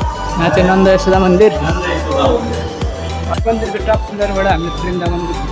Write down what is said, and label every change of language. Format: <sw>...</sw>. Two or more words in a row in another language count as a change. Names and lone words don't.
<ne>यहाँ चाहिँ नन्द यशोदा मंदिर। मंदिर को</ne> <en>top floor</en> <ne>बाट हामीले वृन्दावन</ne>